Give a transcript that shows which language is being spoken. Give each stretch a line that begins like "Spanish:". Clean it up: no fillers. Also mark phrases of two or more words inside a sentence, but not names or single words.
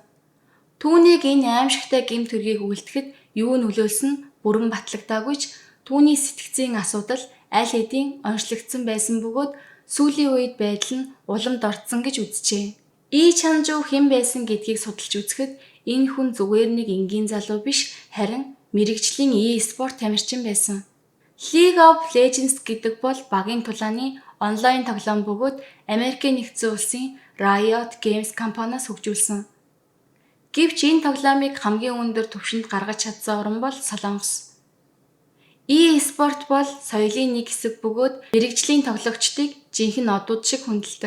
Mongolian: Түүнийг энэ аимшигтай гэмт хэргийг үлдэхэд юу нөлөөлсөн нь бүрэн батлагдаагүйч түүний сэтгцийн асуудал аль хэдийн онцлогдсон байсан бөгөөд сүүлийн үед байдал нь уламд орцсон гэж үзжээ. Ий Чанжу хэн байсан гэдгийг судалж үзэхэд энэ хүн зүгээр нэг энгийн залуу биш харин мэрэгжлийн e-спорт тамирчин байсан. League of Legends гэдэг бол багийн тулааны онлайн тоглоом бөгөөд Америкийн нэгдсэн улсын Riot Games компаниас хөгжүүлсэн. Гэвч энэ тоглоомыг хамгийн өндөр түвшинд гаргаж чадсан орн бол Солонгос. E-спорт бол соёлын нэг хэсэг бөгөөд мэрэгжлийн тоглогчдыг жинхэнэ одууд шиг хүндэлдэг.